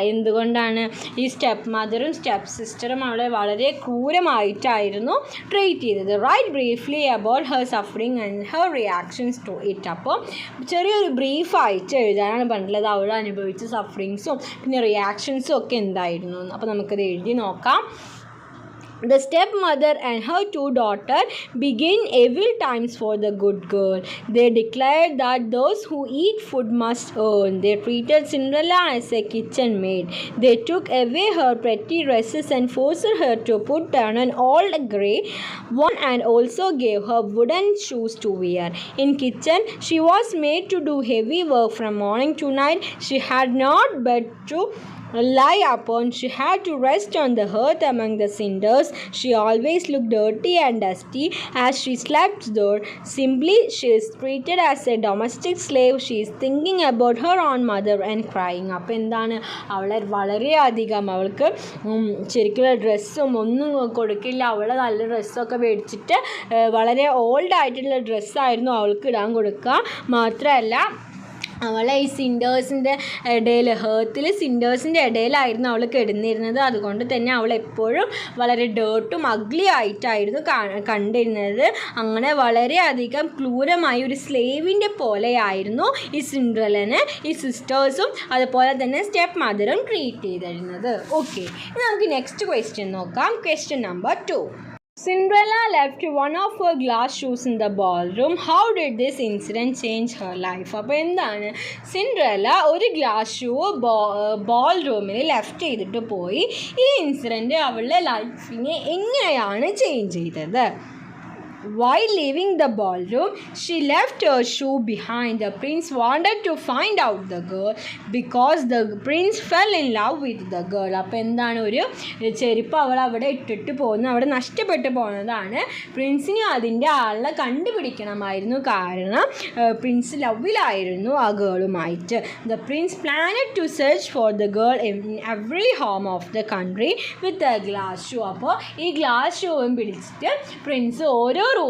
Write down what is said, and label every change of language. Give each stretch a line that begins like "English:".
Malayalam: എന്തുകൊണ്ടാണ്, ഈ step മദറും step സിസ്റ്ററും അവളെ വളരെ ക്രൂരമായിട്ടായിരുന്നു ട്രീറ്റ് ചെയ്തത്.
English: Write briefly about her suffering and her reactions to it.
Malayalam: അപ്പോൾ ചെറിയൊരു ബ്രീഫായിട്ട് എഴുതാനാണ് പറഞ്ഞിട്ടുള്ളത്, അവൾ അനുഭവിച്ച സഫറിങ്സും പിന്നെ റിയാക്ഷൻസും ഒക്കെ എന്തായിരുന്നു. അപ്പോൾ നമുക്കത് എഴുതി നോക്കാം.
English: The stepmother and her 2 daughters begin evil times for the good girl. They declared that those who eat food must earn. They treated Cinderella as a kitchen maid. They took away her pretty dresses and forced her to put on an old grey one and also gave her wooden shoes to wear. In kitchen, she was made to do heavy work from morning to night. She had not but to lie upon. She had to rest on the earth among the cinders. She always looked dirty and dusty as she slept there. Simply, she is treated as a domestic slave. She is thinking about her own mother and crying.
Malayalam: അപ്പോൾ എന്താണ്, അവളെ വളരെയധികം അവൾക്ക് ശരിക്കുള്ള ഡ്രസ്സും ഒന്നും കൊടുക്കില്ല. അവളെ നല്ല ഡ്രസ്സൊക്കെ മേടിച്ചിട്ട് വളരെ ഓൾഡ് ആയിട്ടുള്ള ഡ്രസ്സായിരുന്നു അവൾക്ക് ഇടാൻ കൊടുക്കുക. മാത്രമല്ല അവളെ ഈ സിൻഡേഴ്സിൻ്റെ ഇടയിൽ, ഹേർത്തിൽ സിൻഡേഴ്സിൻ്റെ ഇടയിലായിരുന്നു അവൾ കിടന്നിരുന്നത്. അതുകൊണ്ട് തന്നെ അവൾ എപ്പോഴും വളരെ ഡേർട്ടും അഗ്ലി ആയിട്ടായിരുന്നു കണ്ടിരുന്നത്. അങ്ങനെ വളരെയധികം ക്രൂരമായ ഒരു സ്ലേവിൻ്റെ പോലെയായിരുന്നു ഈ സിൻഡ്രല്ലനെ ഈ സിസ്റ്റേഴ്സും അതുപോലെ തന്നെ സ്റ്റെപ്പ് മദറും ട്രീറ്റ് ചെയ്തിരുന്നത്. ഓക്കെ, ഇനി നമുക്ക് നെക്സ്റ്റ് ക്വസ്റ്റ്യൻ നോക്കാം. Question number 2.
English: Cinderella left one of her glass shoes in the ballroom. How did this incident change her life?
Malayalam: അപ്പോൾ എന്താണ്, സിൻഡ്രല്ല ഒരു ഗ്ലാസ് ഷൂ ബോൾ റൂമിൽ ലെഫ്റ്റ് ചെയ്തിട്ട് പോയി. ഈ ഇൻസിഡൻറ്റ് അവളുടെ ലൈഫിനെ എങ്ങനെയാണ് ചേഞ്ച് ചെയ്തത്?
English: While leaving the ballroom, she left her shoe behind. The prince wanted to find out the girl because the prince fell in love with the girl.
Malayalam: അപ്പോൾ എന്താണ്, ഒരു ചെരുപ്പ് അവൾ അവിടെ ഇട്ടിട്ട് പോകുന്നത്, അവിടെ നഷ്ടപ്പെട്ടു പോകുന്നതാണ്. പ്രിൻസിന് അതിൻ്റെ ആളെ കണ്ടുപിടിക്കണമായിരുന്നു, കാരണം പ്രിൻസ് ലവിലായിരുന്നു ആ ഗേളുമായിട്ട്.
English: The prince planned to search for the girl in every home of the country with a glass shoe.
Malayalam: അപ്പോൾ ഈ ഗ്ലാസ് ഷൂവും പിടിച്ചിട്ട് പ്രിൻസ് ഓരോ